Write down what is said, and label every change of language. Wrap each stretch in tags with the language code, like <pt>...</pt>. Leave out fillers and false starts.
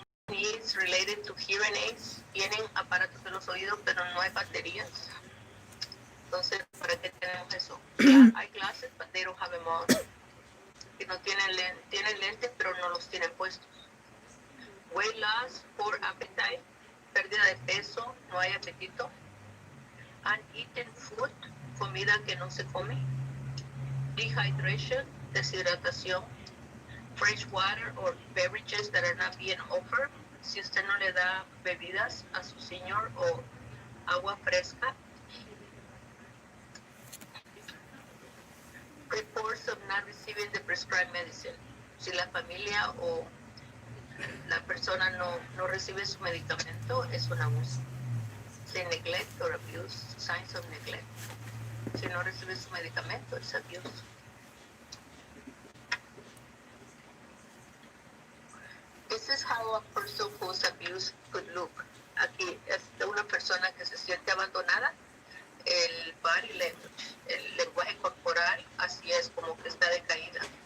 <en>Needs related to hearing aids,</en> <es>tienen aparatos de los oídos, pero no hay baterías. Entonces, ¿para qué tenemos eso?</es> <en>Hay glasses, but they don't have them on.</en> <es>Que no tienen lentes, pero no los tienen puestos.</es> <en>Weight loss, poor appetite,</en> <es>pérdida de peso, no hay apetito.</es> <en>Uneaten food,</en> <es>comida que no se come. Dehydration, deshidratación.</es> <en>Fresh water or beverages that are not being offered.</en> <es>Si usted no le da bebidas a su señor o agua fresca.</es> <en>Reports of not receiving the prescribed medicine.</en> <es>Si la familia o la persona no recibe su medicamento, es un abuso. Si</es> <en>neglect or abuse, signs of neglect.</en> <es>Si no recibe su medicamento, es abuse.</es> <en>This is how a person who's abused could look.</en> <es>Aquí es de una persona que se siente abandonada. El body language, el lenguaje corporal, así es como que está decaída.</es>